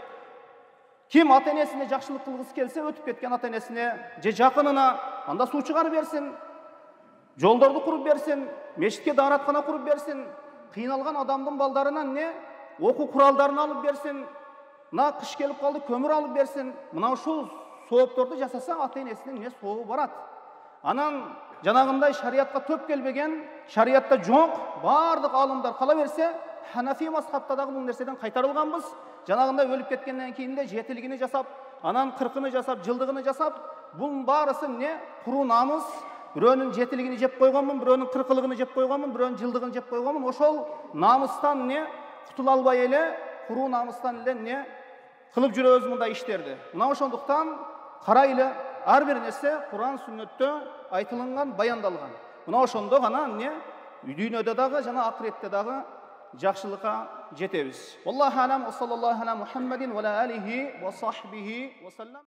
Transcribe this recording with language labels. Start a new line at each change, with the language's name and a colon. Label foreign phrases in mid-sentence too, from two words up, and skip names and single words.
Kyrgyz: Ким ата энесине жакшылык кылгысы келсе, өтүп кеткен ата энесине же жакынына анда суу чыгарып берсин, жолдорду куруп берсин, мешитке даараткана куруп берсин, кыйналган адамдын балдарынан не окуу куралдарын алып берсин, мына кыш келип калды, көмүр алып берсин. Мына ушул соопторду жасаса ата энесинин не сообу барат. Анан жанагындай шариатка төп келбеген, шариатта жоқ, бардық алымдар кала берсе, Ханафи мазхабта дагы бул нерседен кайтарылганбыз. Жанагындай өлүп кеткенден кийин де жетилигини жасап, анан 40-ны жасап, жылдыгыны жасап, бул барысы не? Куру намыс. Бирөөнүн жетилигини жеп койгонмун, бирөөнүн 40-лыгын жеп койгонмун, бирөөнүн жылдыгын жеп койгонмун. Ошол намыстан не? Кутула албай эле, куру намыстан эле не? Кылып жүрөбүз мындай иштерди. Мына ошондуктан карайлы, ар бир нерсе Кур'ан сүннөттө айтылган, баяндалган. Мына ошондо гана не? Дүйнөдө дагы жана акыретте дагы жакшылыкка жетебиз.
Arabic: الله أعلم، صلى الله على محمد وعليه وصحبه وسلم.